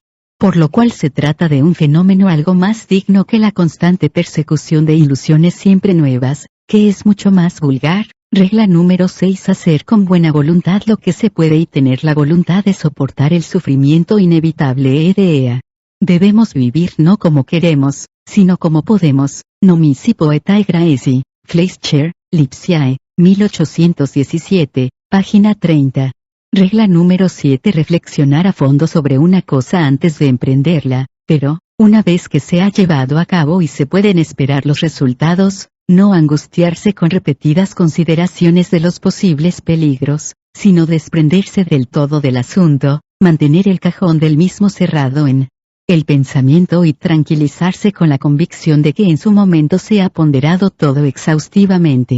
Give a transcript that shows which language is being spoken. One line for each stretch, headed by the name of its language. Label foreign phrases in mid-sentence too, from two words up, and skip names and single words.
Spanish: Por lo cual se trata de un fenómeno algo más digno que la constante persecución de ilusiones siempre nuevas, que es mucho más vulgar. Regla número 6: hacer con buena voluntad lo que se puede y tener la voluntad de soportar el sufrimiento inevitable. Debemos vivir no como queremos, sino como podemos. Nomisi poetae graeci, Fleischer, Lipsiae, 1817, página 30. Regla número 7: reflexionar a fondo sobre una cosa antes de emprenderla, pero, una vez que se ha llevado a cabo y se pueden esperar los resultados, no angustiarse con repetidas consideraciones de los posibles peligros, sino desprenderse del todo del asunto, mantener el cajón del mismo cerrado en el pensamiento y tranquilizarse con la convicción de que en su momento se ha ponderado todo exhaustivamente.